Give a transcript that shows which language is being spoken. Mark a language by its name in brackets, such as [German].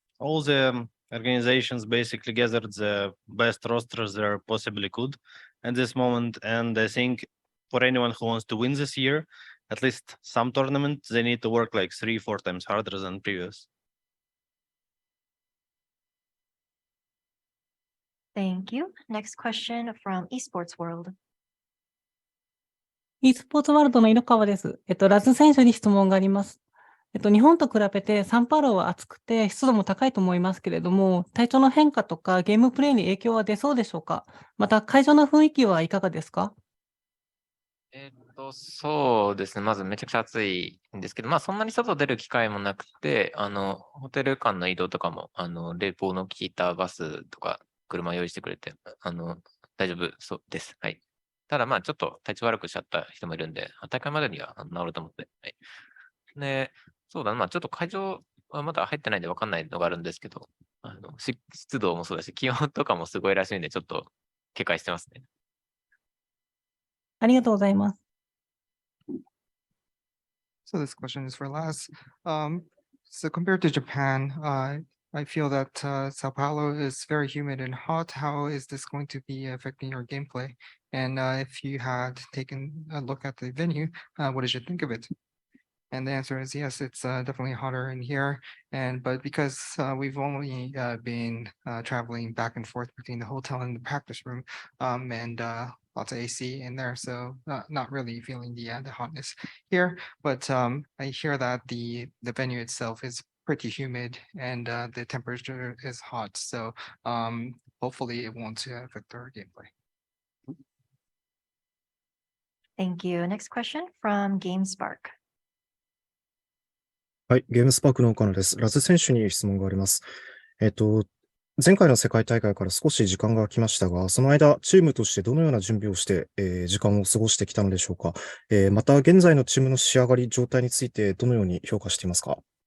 [English] All the organizations basically gathered the best rosters they possibly could at this moment, and I think for anyone who wants to win this year, at least some tournament, they need to work like 3-4 times harder than previous. Thank you. Next question from Esports World. [Japanese] e スポーツワールドの色川です。ラズ選手に質問があります。日本と比べてサンパウロは暑くて湿度も高いと思いますけれども、体調の変化とかゲームプレイに影響は出そうでしょうか？また会場の雰囲気はいかがですか？そうですね。まずめちゃくちゃ暑いんですけど、まあそんなに外出る機会もなくて、ホテル間の移動とかも、冷房の効いたバスとか車用意してくれて、大丈夫そうです。はい。ただまあちょっと体調悪くしちゃった人もいるんで、大会までには治ると思って。はい。で、そうだな、まあちょっと会場はまだ入ってないんで分かんないのがあるんですけど、湿度もそうだし、気温とかもすごいらしいんで、ちょっと警戒してますね。ありがとうございます。 [English] So this question is for Laz. So compared to Japan, I feel that Sao Paulo is very humid and hot. How is this going to be affecting your gameplay? And if you had taken a look at the venue, what did you think of it? And the answer is yes, it's definitely hotter in here. But because we've only been traveling back and forth between the hotel and the practice room, and lots of AC in there, so not really feeling the hotness here. But I hear that the venue itself is pretty humid and the temperature is hot. So hopefully it won't affect our gameplay. Thank you. Next question from GameSpark. [Japanese] はい、ゲームスパークの岡野です。ラズ選手に質問があります。前回の世界大会から少し時間が空きましたが、その間、チームとしてどのような準備をして、時間を過ごしてきたのでしょうか。また、現在のチームの仕上がり、状態についてどのように評価していますか？